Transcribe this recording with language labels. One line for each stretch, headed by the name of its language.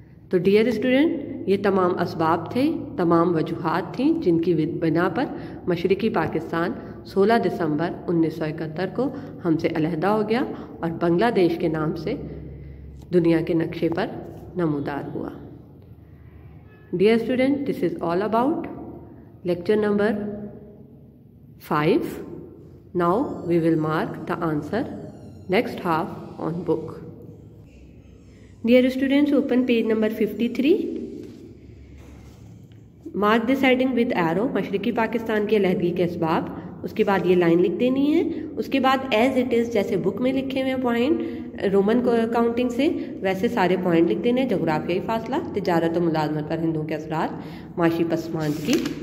Urdu: تو dear student, یہ تمام اسباب تھے، تمام وجوہات تھیں جن کی بنا پر مشرقی پاکستان 16 دسمبر 1971 کو ہم سے علیحدہ ہو گیا اور بنگلہ دیش کے نام سے دنیا کے نقشے پر نمودار ہوا۔ Dear student,
English: This is all about lecture number 5. Now we will mark the answer next half on book. Dear students, open page number 53. Mark this heading with arrow.
Urdu: مشرقی پاکستان کی علیحدگی کے اسباب، اس کے بعد یہ لائن لکھ دینی ہے، اس کے بعد ایز اٹ از جیسے بک میں لکھے ہوئے پوائنٹ رومن کاؤنٹنگ سے ویسے سارے پوائنٹ لکھ دینے، جغرافیائی فاصلہ، تجارت و ملازمت پر ہندوؤں کے اثرات، معاشی پسماندگی،